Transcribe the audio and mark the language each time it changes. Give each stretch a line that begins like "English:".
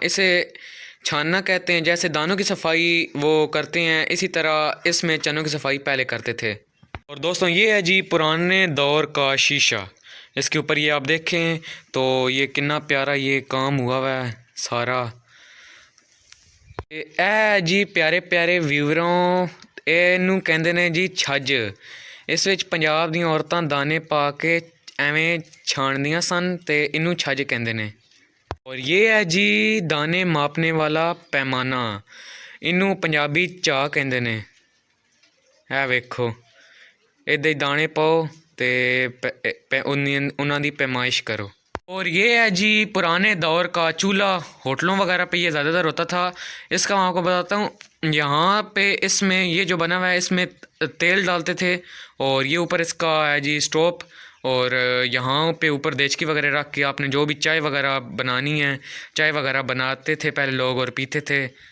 Hindi: इसे छानना कहते हैं। जैसे दानों की सफाई वो करते हैं, इसी तरह इसमें चनों की सफाई पहले करते थे। और दोस्तों ये है जी पुराने दौर का शीशा। इसके ऊपर ये आप देखें तो ये कितना प्यारा ये काम हुआ है सारा। ए जी प्यारे प्यारे व्यूवरों,
Punjabi: ਇਹਨੂੰ ਕਹਿੰਦੇ ਨੇ ਜੀ ਛੱਜ। ਇਸ ਵਿੱਚ ਪੰਜਾਬ ਦੀਆਂ ਔਰਤਾਂ ਦਾਣੇ ਪਾ ਕੇ ਐਵੇਂ ਛਾਣਦੀਆਂ ਸਨ ਤੇ ਇਹਨੂੰ ਛੱਜ ਕਹਿੰਦੇ ਨੇ।
Hindi: और ये है जी दाने मापने वाला पैमाना,
Punjabi: ਇਹਨੂੰ ਪੰਜਾਬੀ ਝਾਗ ਕਹਿੰਦੇ ਨੇ। ਇਹ ਵੇਖੋ, ਇੱਦਾਂ ਹੀ ਦਾਣੇ ਪਾਓ ਤੇ
Hindi: उन्हों की पैमाइश करो। और ये है जी पुराने दौर का चूल्हा। होटलों वगैरह पे ये ज़्यादातर होता था। इसका मैं आपको बताता हूँ, यहाँ पे इसमें ये जो बना हुआ है इसमें तेल डालते थे, और ये ऊपर इसका है जी स्टोव, और यहाँ पे ऊपर देचकी वगैरह रख के आपने जो भी चाय वगैरह बनानी है, चाय वगैरह बनाते थे पहले लोग और पीते थे।